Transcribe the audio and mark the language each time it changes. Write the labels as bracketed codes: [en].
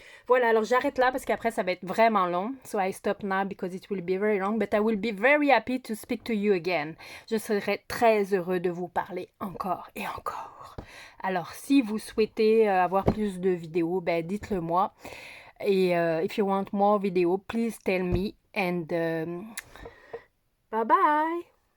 [fr] Voilà, alors j'arrête là parce qu'après ça va être vraiment long. [en] So I stop now because it will be very long, but I will be very happy to speak to you again. [fr] Je serai très heureux de vous parler encore et encore. Alors si vous souhaitez avoir plus de vidéos, ben dites-le moi. [en] Et if you want more video, please tell me and bye bye.